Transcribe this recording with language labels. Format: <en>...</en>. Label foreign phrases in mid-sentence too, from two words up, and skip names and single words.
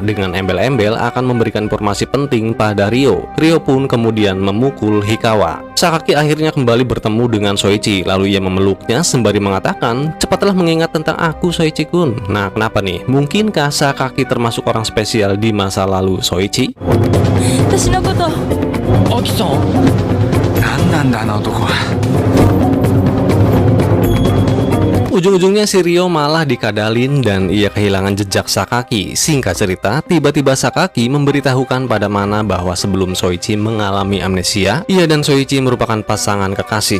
<id>Dengan embel-embel akan memberikan informasi penting pada Ryo. Ryo pun kemudian memukul Hikawa. Sakaki akhirnya kembali bertemu dengan Soichi, lalu ia memeluknya sembari mengatakan, "Cepatlah mengingat tentang aku, Soichi-kun." Nah, kenapa nih? Mungkinkah Sakaki termasuk orang spesial di masa lalu Soichi?</id> <ja>私のこと。アキさん、何なんだあの男は。</ja> <id>Ujung-ujungnya si Ryo malah dikadalin dan ia kehilangan jejak Sakaki. Singkat cerita, tiba-tiba Sakaki memberitahukan pada Mana bahwa sebelum Soichi mengalami amnesia, ia dan Soichi merupakan pasangan kekasih.</id>